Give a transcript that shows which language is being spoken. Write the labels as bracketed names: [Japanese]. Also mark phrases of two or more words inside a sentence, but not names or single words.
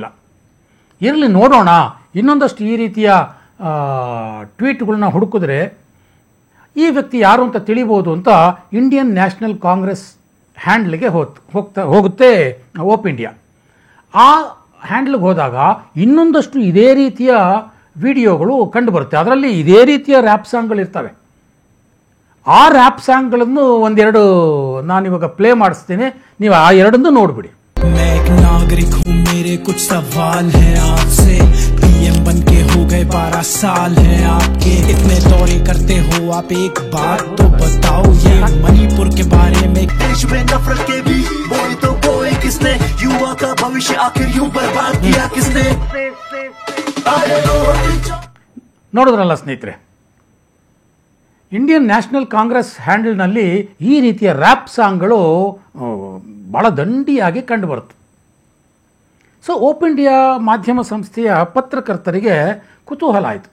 [Kannada] ಇರಲಿ, ನೋಡೋಣ, ಇನ್ನೊಂದಷ್ಟು ಈ ರೀತಿಯ ಟ್ವೀಟ್ಗಳನ್ನ ಹುಡುಕಿದ್ರೆ ಈ ವ್ಯಕ್ತಿ ಯಾರು ಅಂತ ತಿಳಿಬೋದು ಅಂತ ಇಂಡಿಯನ್ ನ್ಯಾಷನಲ್ ಕಾಂಗ್ರೆಸ್ ಹ್ಯಾಂಡ್ಲಿಗೆ ಹೋಗುತ್ತೆ ಓಪ್ ಇಂಡಿಯಾ. ಆ ಹ್ಯಾಂಡ್ಲಿಗೆ ಹೋದಾಗ ಇನ್ನೊಂದಷ್ಟು ಇದೇ ರೀತಿಯ ವಿಡಿಯೋಗಳು ಕಂಡುಬರುತ್ತೆ. ಅದರಲ್ಲಿ ಇದೇ ರೀತಿಯ ರ್ಯಾಪ್ ಸಾಂಗ್ಗಳಿರ್ತವೆ. ಆ ರ್ಯಾಪ್ ಸಾಂಗ್ಗಳನ್ನು ಒಂದೆರಡು ನಾನಿವಾಗ ಪ್ಲೇ ಮಾಡಿಸ್ತೇನೆ, ನೀವು ಆ ಎರಡನ್ನು ನೋಡ್ಬಿಡಿ. [Hindi] मैं एक नागरिक हूँ, मेरे कुछ सवाल हैं आपसे, PM बन के हो गए 12 साल हैं आपके, इतने दौरे करते हो आप, एक बात तो बताओ, ये मणिपुर के बारे में देश में नफरत के भी बोए तो बोए किसने, युवा का भविष्य आखिर यूं बर्बाद किया किसने. [Kannada] ನೋಡಿದ್ರಲ್ಲ ಸ್ನೇಹಿತರೆ, ಇಂಡಿಯನ್ ನ್ಯಾಷನಲ್ ಕಾಂಗ್ರೆಸ್ ಹ್ಯಾಂಡಲ್ನಲ್ಲಿ ಈ ರೀತಿಯ ರ್ಯಾಪ್ ಸಾಂಗ್ಗಳು ಭಾಳ ದಂಡಿಯಾಗಿ ಕಂಡುಬರುತ್ತೆ. ಸೊ ಓಪ್ ಇಂಡಿಯಾ ಮಾಧ್ಯಮ ಸಂಸ್ಥೆಯ ಪತ್ರಕರ್ತರಿಗೆ ಕುತೂಹಲ ಆಯಿತು.